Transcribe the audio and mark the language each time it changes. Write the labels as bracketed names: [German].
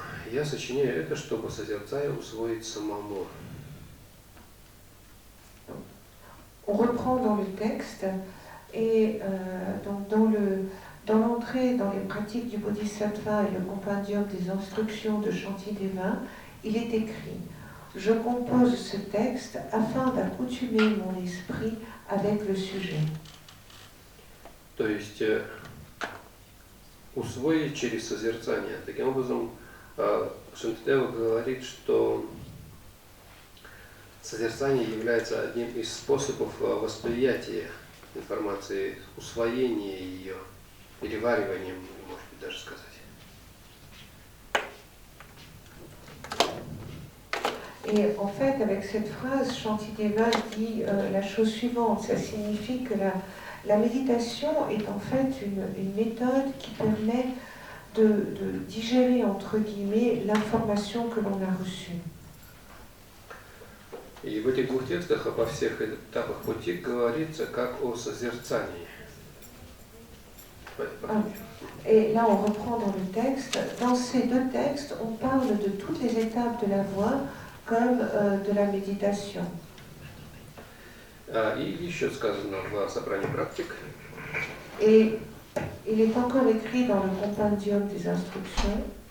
[Russian] Я сочиняю это, чтобы, созерцая, усвоить самому. [French] On reprend dans le texte et donc dans l'entrée dans les pratiques du Bodhisattva et le compendium des instructions de Shantideva, il est écrit: je compose ce texte afin d'accoutumer mon esprit avec le sujet. [Russian] То есть усвоить через созерцание. Таким образом, Шантидева говорит, что созерцание является одним из способов восприятия информации, усвоения ее, перевариванием, может быть, даже сказать. [French] Et en fait, avec cette phrase, Shantideva dit la chose suivante. Ça signifie que la méditation est en fait une méthode qui permet de digérer, entre guillemets, l'information que l'on a reçue. [Russian] И в этих 2 текстах обо всех этапах пути говорится как о созерцании. [French] Et là, on reprend dans le texte. Dans ces 2 textes, on parle de toutes les étapes de la voie comme de la méditation. [Russian] И еще сказано в собрании практик. [French] Et il est encore écrit dans le compendium des instructions.